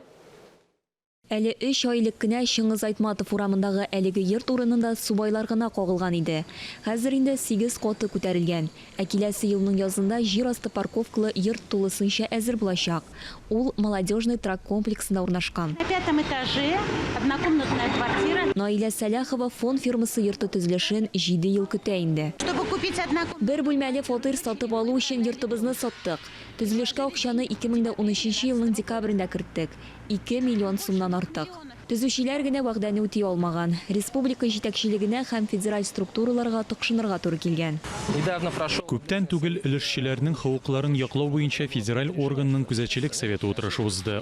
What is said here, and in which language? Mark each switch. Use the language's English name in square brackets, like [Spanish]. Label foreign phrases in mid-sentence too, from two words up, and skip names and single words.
[Tatar] Әле 3 айлык кенә Шыңгыз Айтматов урамындагы әлеге йорт урынында субайлар гына кагылган иде. Хәзер инде 8 каты күтәрелгән. Ә киләсе елның язында җир асты парковкалы йорт тулысынча әзер булачак. Ул молодежный трак комплексында урнашкан. [Russian] На 5-м этаже однокомнатная квартира. [Tatar] Наилә Сәләхова фон фирмасы йорты төзелешен 7 ел көтә инде. [Russian] Чтобы купить однокомнатную. [Tatar] Бер бүлмәле фатир сатып алу өчен йортыбызны саттык. Төзелешкә акчаны 2013 елның декабрендә керттек. 2 миллион сумнан артык. Төзүчеләр генә вәгъдәне үти алмаган. Республика җитәкчелегенә һәм федераль структураларга тыкшынырга туры килгән. Күптән түгел өлешчеләрнең хокукларын яклау буенча федераль органның күзәтчелек советы утырышы узды.